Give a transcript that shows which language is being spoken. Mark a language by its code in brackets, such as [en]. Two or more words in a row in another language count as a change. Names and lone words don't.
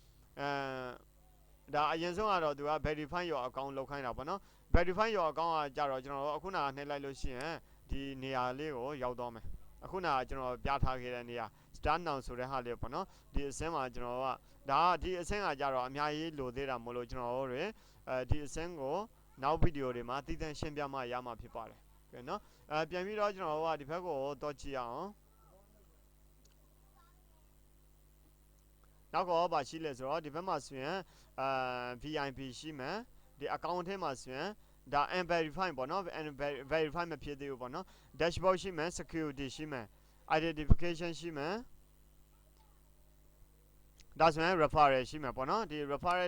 [my] ဒါအရင်ဆုံးကတော့သူက [en] verify your account [my] လောက်ခိုင်းတာပေါ့နော် [en] verify your account [my] ကကြတော့ကျွန်တော်တို့အခုနကနှိပ်လိုက်လို့ရှိရင်ဒီနေရာလေးကိုရောက်တော့မယ်အခုနကကျွန်တော်ပြထားခဲ့တဲ့နေရာ [en] start now [my] ဆိုတဲ့ဟာလေးပေါ့နော်ဒီအစင်းမှာကျွန်တော်ကဒါဒီအစင်းကကြတော့အများကြီးလိုသေးတာမလို့ကျွန်တော်တို့တွေဒီအစင်းကိုနောက်ဗီဒီယိုတွေမှာတည်တံ့ရှင်းပြမှရမှာဖြစ်ပါတယ်ကဲနော်ပြန်ပြီးတော့ကျွန်တော်တို့ကဒီဘက်ကိုတော့ကြည့်အောင် နောက်ကဘာရှိလဲဆိုတော့ဒီဘက်မှာဆိုရင်VIP ရှိမယ်ဒီ account ထဲမှာဆိုရင်ဒါ unverify ပေါ့နော် verify မဖြစ်သေးဘူးပေါ့နော် dashboard ရှိမယ် security ရှိမယ် identification ရှိမယ်ဒါဆိုရင် referral ရှိမယ်ပေါ့နော်ဒီ referral